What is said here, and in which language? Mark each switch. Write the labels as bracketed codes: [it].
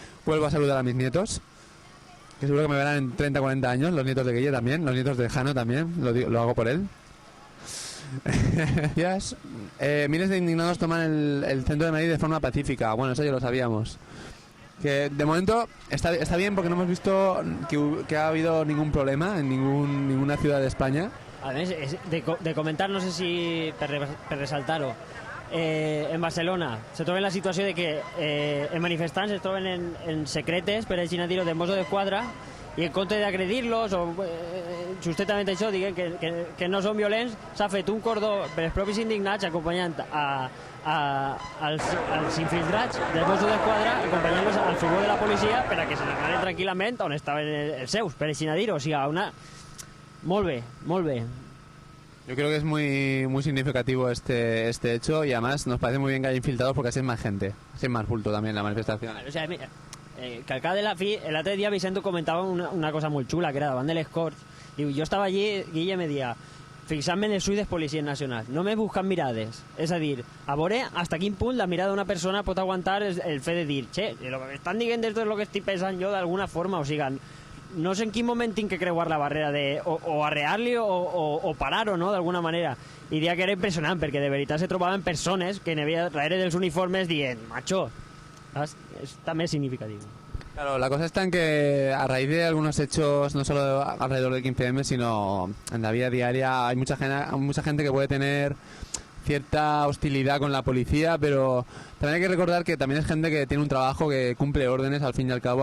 [es] vuelvo a saludar a mis nietos, que seguro que me verán en 30 40 años, los nietos de Guille también, los nietos de Jano también, lo hago por él. Miles de indignados toman el centro de Madrid de forma pacífica. Bueno, eso ya lo sabíamos. Que de momento está bien porque no hemos visto que ha habido ningún problema en ninguna ciudad de España. [ca] Además, de comentar, no sé si per resaltar-ho, en Barcelona se troben la situació de que els manifestants es troben en secretes, per així dir-ho, de Mossos d'Esquadra, i en compte d'agredir-los o justament això, diguem que no són violents, s'ha fet un cordó per els propis indignats acompanyant als infiltrats dels Mossos d'Esquadra, acompanyant-los al furgó de la policia per a que se n'anaven tranquil·lament on estaven els seus, per així dir-ho. O sigui, molt bé, molt bé. [es] Yo creo que es muy significativo este hecho y además nos parece muy bien que haya infiltrados porque así es más gente, así es más bulto también la manifestación. [ca] O sea, mira, que al cap de la fi, l'altre dia Vicento comentava una cosa molt xula, que era davant de les Corts. Diu, jo estava allí, Guille me dia, fixant-me en els ulls dels policies nacionals, només buscant mirades. És a dir, a veure hasta quin punt la mirada d'una persona pot aguantar el fet de dir, che, lo que estan dient és lo que estic pensant jo d'alguna forma, o sigui, no sé en quin moment tinc que creuar la barrera de o arrear-li o parar-ho, no?, d'alguna manera. I diria que era impressionant, perquè de veritat se trobaven persones que n'hi havia darrere dels uniformes dient, macho, es també significatiu. [es] Claro, la cosa está en que a raíz de algunos hechos, no solo alrededor del 15M, sino en la vida diaria, hay mucha gente que puede tener cierta hostilidad con la policía, pero también hay que recordar que también es gente que tiene un trabajo, que cumple órdenes al fin y al cabo.